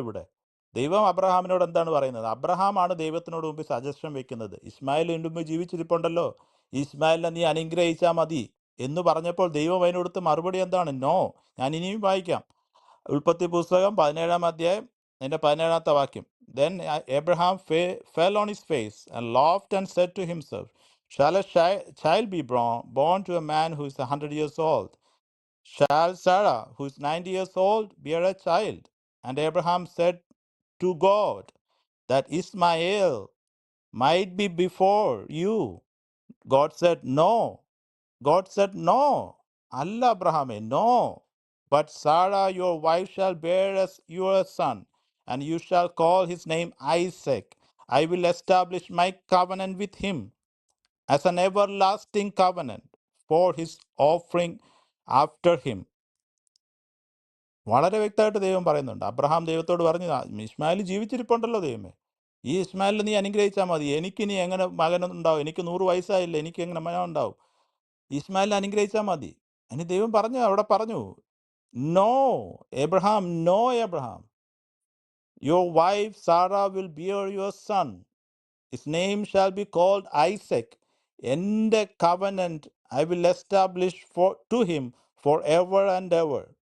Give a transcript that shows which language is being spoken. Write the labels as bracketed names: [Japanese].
[Malayalam] ഇവിടെ ദൈവം അബ്രഹാമിനോട് എന്താണ് പറയുന്നത്? അബ്രഹാമാണ് ദൈവത്തിനോട് മുമ്പ് സജഷൻ വെക്കുന്നത്. ഇസ്മായിൽ മുമ്പ് ജീവിച്ചിരിപ്പുണ്ടല്ലോ, ഇസ്മായിലിനെ നീ അനുഗ്രഹിച്ചാൽ മതി എന്ന് പറഞ്ഞപ്പോൾ ദൈവം അതിനോടുത്ത് മറുപടി എന്താണ്? നോ. ഞാൻ ഇനിയും വായിക്കാം. ഉൽപ്പത്തി പുസ്തകം 17-ാം അധ്യായം അതിൻ്റെ 17-ാമത്തെ വാക്യം. [English] Then Abraham fell on his face and laughed and said to himself, shall a child be born to a man who is 100 years old? Shall Sarah, who is 90 years old, bear a child? And Abraham said to God, that Ismael might be before you. God said no. Allah Abraham, no. But Sarah your wife shall bear us you a son, and you shall call his name Isaac. I will establish my covenant with him as an everlasting covenant for his offering after him. [Malayalam] വളരെ വ്യക്തമായിട്ട് ദൈവം പറയുന്നുണ്ട്. Abraham ദൈവത്തോട് പറഞ്ഞു, ഇസ്മായിൽ ജീവിച്ചിരിപ്പുണ്ടല്ലോ ദൈവമേ, ഈ ഇസ്മായിലിനെ നീ അനുഗ്രഹിച്ചാൽ മതി. എനിക്കിനി എങ്ങനെ മകനുണ്ടാവും? എനിക്ക് 100 വയസ്സായില്ല, എനിക്ക് എങ്ങനെ മകൻ ഉണ്ടാവും? ഇസ്മായിലിനെ അനുഗ്രഹിച്ചാൽ മതി. അതിന് ദൈവം അവിടെ പറഞ്ഞു, no Abraham, no Abraham, [English] your wife Sarah will bear your son. His name shall be called Isaac. [Malayalam] എൻ്റെ [English] covenant I will establish to him forever and ever.